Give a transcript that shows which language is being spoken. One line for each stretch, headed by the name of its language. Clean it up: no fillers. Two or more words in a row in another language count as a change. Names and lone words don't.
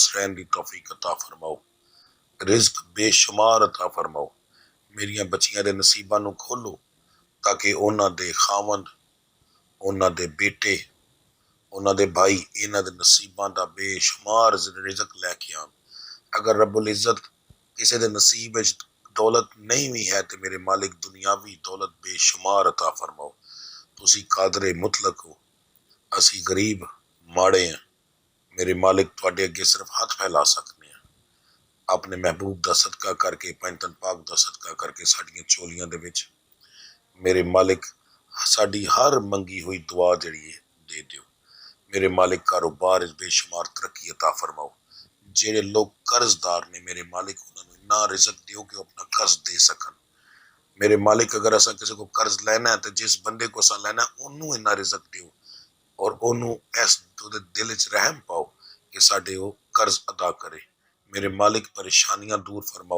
Punjabi: رہن دی توفیق عطا فرماؤ رزق بے شمار عطا فرماؤ میریاں بچیاں دے نصیباں نو کھولو تاکہ انہاں دے خاوند انہاں دے بیٹے انہاں دے بھائی انہاں دے نصیباں دا بے شمار رزق لے کے آن اگر رب العزت کسی دے نصیب وچ دولت نہیں بھی ہے تے میرے مالک دنیاوی دولت بے شمار عطا فرماؤ تسی قادر مطلق ہو اسی غریب ماڑے ہیں میرے مالک تواڈے اگے صرف ہاتھ پھیلا سکنے ہیں اپنے محبوب دا صدقہ کر کے پنجتن پاک دا صدقہ کر کے ساڈیاں چولیاں دے وچ میرے مالک ساڈی ہر منگی ہوئی دعا جڑی ہے دے دیو میرے مالک کاروبار بے شمار ترقی عطا فرماؤ جڑے لوگ قرض دار نے میرے مالک انہاں نوں اتنا رزق دیو کہ اپنا قرض دے سکن میرے مالک اگر اساں کسی کو قرض لینا ہے تو جس بندے کو اساں لینا ہے انہوں اتنا رزق دیو اور انہوں اس دل وچ رحم پاؤ کہ ساڈے وہ قرض ادا کرے میرے مالک پریشانیاں دور فرماؤ